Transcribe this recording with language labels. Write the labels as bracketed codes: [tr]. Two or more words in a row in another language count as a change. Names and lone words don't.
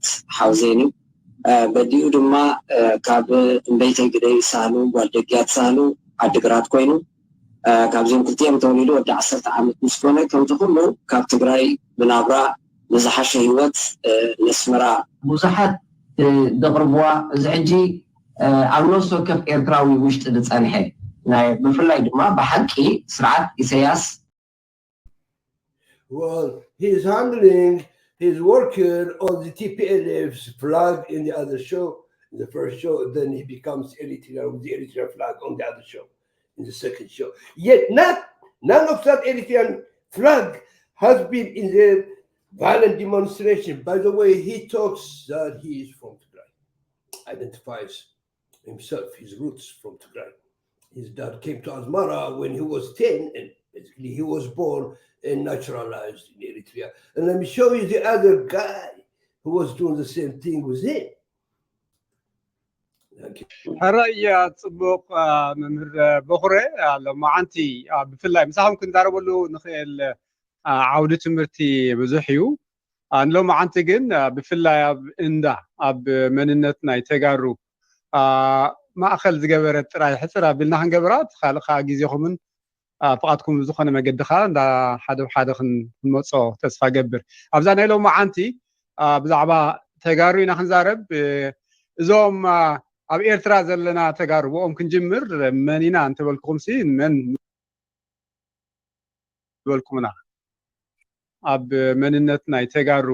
[ti] ሓውዜን እዩ በዲኡ ድማ ካብ እንበይተይ ግደይ ሳህሉ ጓልደግያት ሳህሉ ዓዲግራት ኮይኑ ካብዚኦም ክልቲኦም ተወሊዱ ወዲ 10 ዓመት ምስ ኮነ ከምቲ ኩሉ ካብ ትግራይ ብናብራ ንዝሓሸ ህይወት ንስመራ ብዙሓት ዘቕርብዋ እዚ ሕጂ ኣብ ነፍሲ ወከፍ ኤርትራዊ ውሽጢ ዝፀንሐ ብፍላይ ድማ ብሓቂ ስርዓት ኢሳያስ [en] Well, he's handling his worker on the TPLF's flag in the other show, in the first show, then he becomes Eritrea with the Eritrean flag on the other show, in the second show. Yet none of that Eritrean flag has been in the violent demonstration. By the way, he talks that he is from Tigray, identifies himself, his roots from Tigray. His dad came to Asmara when he was 10, and basically he was born and naturalized in Eritrea. And let me show you the other guy who was doing the same thing with him. [ti] ሕራይ ጽቡቕ መምህር በኹረ ሎማዓንቲ ብፍላይ ምሳኹም ክንዛረበሉ ንኽእል ዓውዲ ትምህርቲ ብዙሕ እዩ ንሎማዓንቲ ግን ብፍላይ ኣብ እንዳ ኣብ መንነት ናይ ተጋሩ ማእኸል ዝገበረት ጥራይ ሕፅር ኣቢልና ክንገብራ ካልእ ከዓ ግዜኹምን ፍቓድኩም ዝኾነ መገዲ ከዓ እንዳ ሓደ ብሓደ ክንመፆ ተስፋ ገብር ኣብዛ ናይ ሎማዓንቲ ብዛዕባ ተጋሩ ኢና ክንዛረብ እዞም ኣብ ኤርትራ ዘለና ተጋሩ ብኦም ክንጅምር መን ኢና እንትበልኩኹም ሲ መን በልኩምና ኣብ መንነት ናይ ተጋሩ